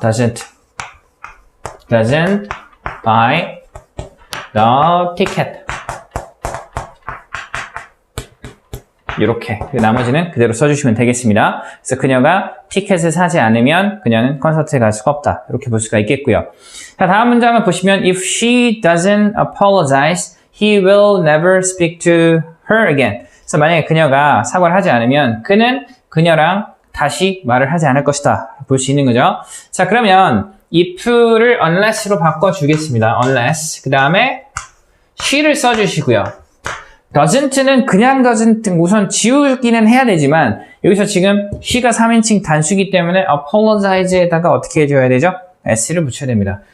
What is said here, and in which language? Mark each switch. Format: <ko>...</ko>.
<en>doesn't buy the ticket</en> <ko>이렇게 나머지는 그대로 써주시면 되겠습니다. 그래서 그녀가 티켓을 사지 않으면 그녀는 콘서트에 갈 수가 없다. 이렇게 볼 수가 있겠고요. 자, 다음 문장을 보시면</ko> <en>If she doesn't apologize, he will never speak to her again.</en> <ko>그래서 만약에 그녀가 사과를 하지 않으면 그는 그녀랑 다시 말을 하지 않을 것이다. 볼 수 있는 거죠. 자, 그러면 if를 unless로 바꿔주겠습니다. unless. 그 다음에 she를 써주시고요. doesn't는 그냥 doesn't 우선 지우기는 해야 되지만 여기서 지금 she가 3인칭 단수이기 때문에 apologize에다가 어떻게 해줘야 되죠? s를 붙여야 됩니다.</ko>